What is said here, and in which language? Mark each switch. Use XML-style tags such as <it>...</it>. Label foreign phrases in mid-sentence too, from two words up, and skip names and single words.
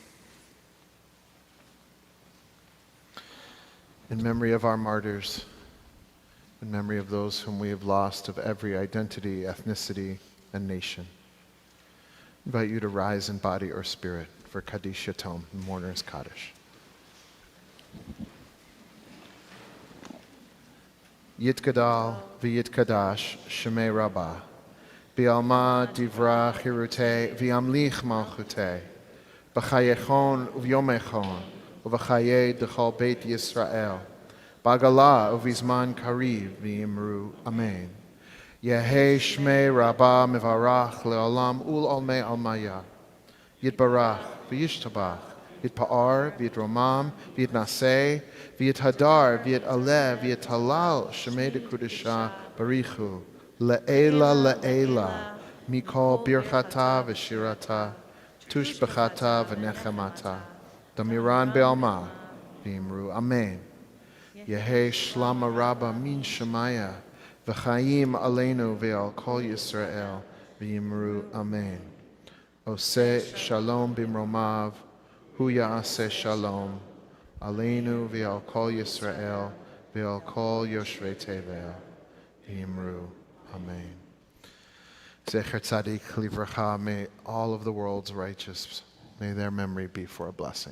<en>In memory of our martyrs, in memory of those whom we have lost of every identity, ethnicity, and nation, I invite you to rise in body or spirit for</en> <he>קדיש יתום,</he> <en>the mourner's Kaddish.</en> <arc>יתגדל ויתקדש שמה רבא בעלמא די ברא כרעותה וימליך מלכותה בחייכון וביומיכון ובחיי דכל בית ישראל, בעגלא ובזמן קריב ואמרו אמן. יהא שמה רבא מברך לעלם ולעלמי עלמיא יתברך וישתבח יתפאר ויתרומם ויתנשא ויתהדר ויתעלה ויתהלל שמה דקודשא בריך הוא לעלא לעלא מכל ברכתא ושירתא תשבחתא ונחמתא דאמירן בעלמא ואמרו אמן. יהא שלמא רבא מן שמיא וחיים עלינו ועל כל ישראל ואמרו אמן.</arc> <he>עושה שלום במרומיו הוא יעשה שלום עלינו ועל כל ישראל ועל כל יושבי תבל ואמרו אמן. זכר צדיק לברכה,</he> <en>may all of the world's righteous, may their memory be for a blessing.</en>